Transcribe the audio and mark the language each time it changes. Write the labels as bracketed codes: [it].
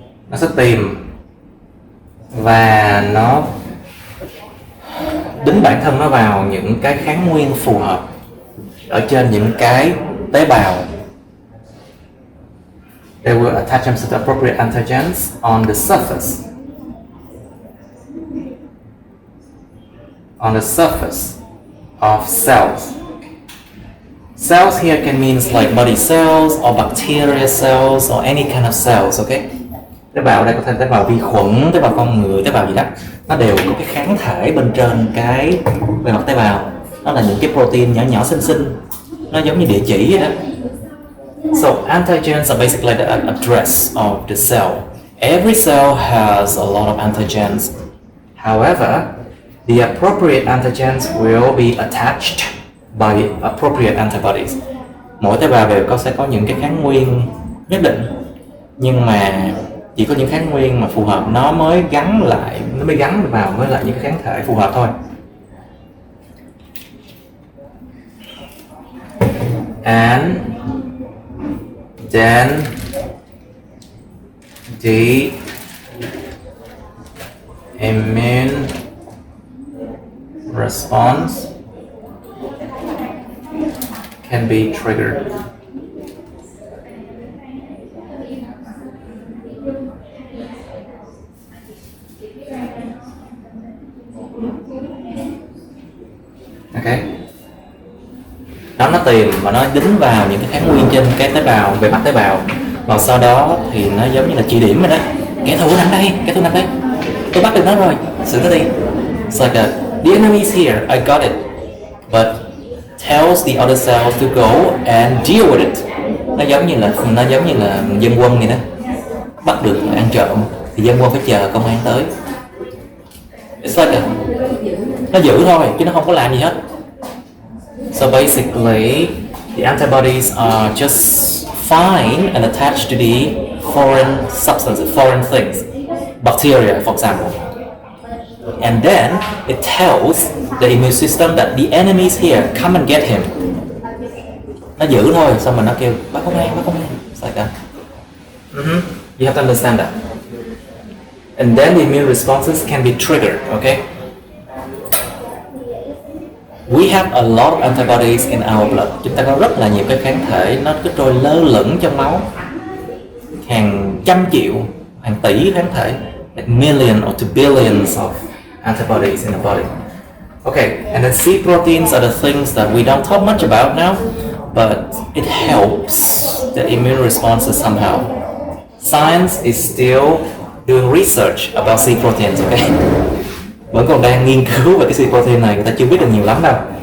[vi] Nó sẽ tìm và nó đính bản thân nó vào những cái kháng nguyên phù hợp ở trên những cái tế bào. [en] They will attach themselves to appropriate antigens on the surface. On the surface of cells. Cells here can means like body cells or bacteria cells or any kind of cells, okay? [vi] Tế bào đây có thể tế bào vi khuẩn, tế bào con người, tế bào gì đó. Nó đều có cái kháng thể bên trên cái bề mặt tế bào. Nó là những cái protein nhỏ nhỏ xinh xinh. Nó giống như địa chỉ vậy đó. [en] So antigens are basically the address of the cell. Every cell has a lot of antigens. However, the appropriate antigens will be attached by appropriate antibodies. [vi] Mỗi tế bào đều sẽ có những cái kháng nguyên nhất định, nhưng mà chỉ có những kháng nguyên mà phù hợp nó mới gắn vào với lại những cái kháng thể phù hợp thôi. [en] And then the immune response can be triggered. Okay. [vi] Nó tìm và nó đính vào những cái kháng nguyên trên cái tế bào, bề mặt tế bào, và sau đó thì nó giống như là chỉ điểm rồi đó. Kẻ thù nằm đây, tôi bắt được nó rồi, xử nó đi. [en] It's like the enemy is here, I got it, but tells the other cells to go and deal with it. [vi] Nó giống như là dân quân vậy đó. Bắt được ăn trộm thì dân quân phải chờ công an tới. [en] It's like [vi] nó giữ thôi chứ nó không có làm gì hết. [en] So basically, the antibodies are just find and attached to the foreign substances, foreign things, bacteria, for example. And then it tells the immune system that the enemy is here, come and get him. [vi] Nó giữ thôi, xong rồi nó kêu bắt công an. [en] It's like that. You have to understand that. And then the immune responses can be triggered, okay? We have a lot of antibodies in our blood. [vi] Chúng ta có rất là nhiều cái kháng thể, nó cứ trôi lơ lửng trong máu. Hàng trăm triệu, hàng tỷ kháng thể, [en] like million or to billions of antibodies in the body. Okay, and then C proteins are the things that we don't talk much about now, but it helps the immune responses somehow. Science is still doing research about C proteins, okay? [vi] Vẫn còn đang nghiên cứu về cái C protein này, người ta chưa biết được nhiều lắm đâu.